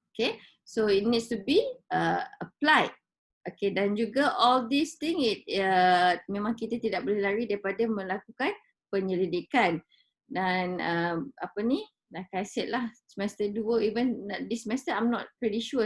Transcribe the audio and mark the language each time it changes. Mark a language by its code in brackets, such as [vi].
[en] Okay, so it needs to be applied. [ms] Okay, dan juga [en] all these thing [ms] memang kita tidak boleh lari daripada melakukan penyelidikan. [en] Dan like I said lah, semester 2, even this semester I'm not pretty sure.